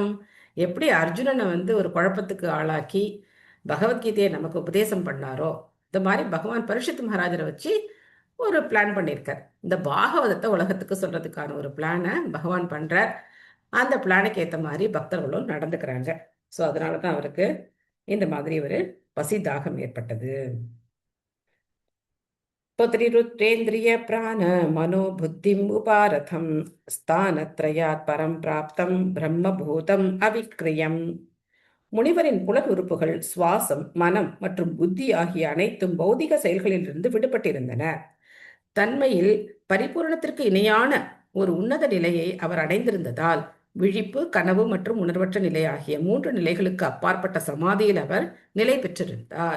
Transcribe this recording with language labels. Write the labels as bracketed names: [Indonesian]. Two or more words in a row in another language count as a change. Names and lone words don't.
[Tamil] எப்படி அர்ஜுனனை வந்து ஒரு குழப்பத்துக்கு ஆளாக்கி பகவத்கீதையை நமக்கு உபதேசம் பண்ணாரோ, இந்த மாதிரி பகவான் பரீட்சித் மகாராஜரை வச்சு ஒரு பிளான் பண்ணியிருக்கார். இந்த பாகவதத்தை உலகத்துக்கு சொல்றதுக்கான ஒரு பிளானை பகவான் பண்றார். அந்த பிளானுக்கு ஏற்ற மாதிரி பக்தர்களும் நடந்துக்கிறாங்க. ஸோ அதனால தான் அவருக்கு இந்த மாதிரி ஒரு பசி தாகம் ஏற்பட்டது. [Sanskrit] त्वत्रिरुद्रेन्द्रिय प्राण मनो बुद्धिम् उपारथम् स्थानत्रयात् परं प्राप्तं ब्रह्मभूतम् अविक्रियम्. [Tamil] முனிவரின் புலன் உறுப்புகள், சுவாசம், மனம் மற்றும் புத்தி ஆகிய அனைத்தும் பௌதிக செயல்களிலிருந்து விடுபட்டிருந்தன. தன்மையில் பரிபூரணத்திற்கு இணையான ஒரு உன்னத நிலையை அவர் அடைந்திருந்ததால் விழிப்பு, கனவு மற்றும் உணர்வற்ற நிலை ஆகிய 3 நிலைகளுக்கு அப்பாற்பட்ட சமாதியில் அவர் நிலை பெற்றிருந்தார்.